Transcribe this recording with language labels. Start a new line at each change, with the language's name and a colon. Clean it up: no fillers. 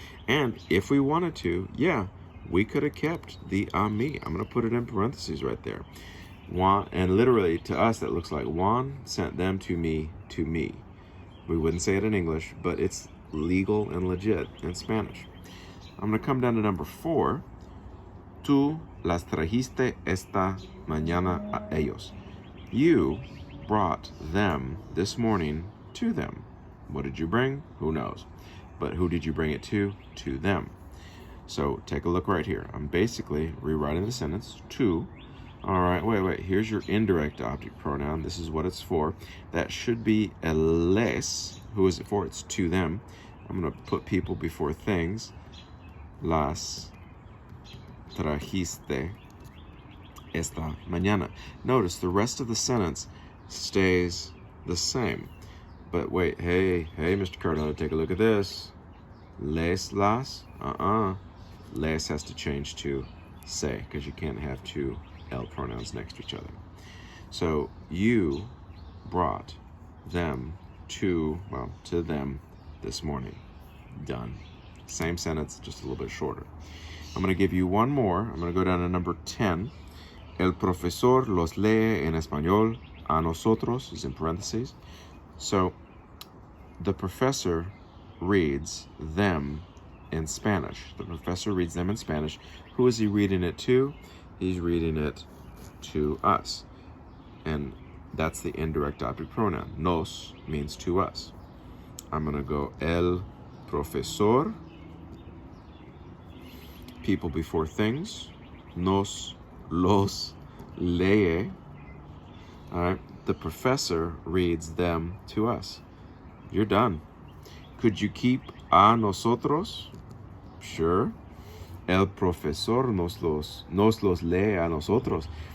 English: And if we wanted to, yeah, we could have kept the
Spanish: a mí.
English: I'm going to put it in parentheses right there. Juan, and literally to us that looks like Juan sent them to me to me. We wouldn't say it in English, but it's legal and legit in Spanish. I'm going to come down to number 4.
Spanish: Tú las trajiste esta mañana a ellos.
English: You brought them this morning to them. What did you bring? Who knows? But who did you bring it to? To them. So take a look right here. I'm basically rewriting the sentence. To. All right, wait. Here's your indirect object pronoun. This is what it's for. That should be a les. Who is it for? It's to them. I'm going to put people before things.
Spanish: Las trajiste esta mañana.
English: Notice the rest of the sentence stays the same. But wait, hey, Mr. Cardinal, take a look at this. Les, las, Les has to change to se, because you can't have two L pronouns next to each other. So you brought them to them this morning. Done. Same sentence, just a little bit shorter. I'm going to give you one more. I'm going to go down to number 10.
Spanish: El profesor los lee en español a nosotros,
English: is in parentheses. So the professor reads them in Spanish. The professor reads them in Spanish. Who is he reading it to? He's reading it to us. And that's the indirect object pronoun. Nos means to us. I'm going to go
Spanish: el profesor,
English: people before things.
Spanish: Nos los lee.
English: All right. The professor reads them to us. You're done. Could you keep
Spanish: a nosotros?
English: Sure.
Spanish: El profesor nos los lee a nosotros.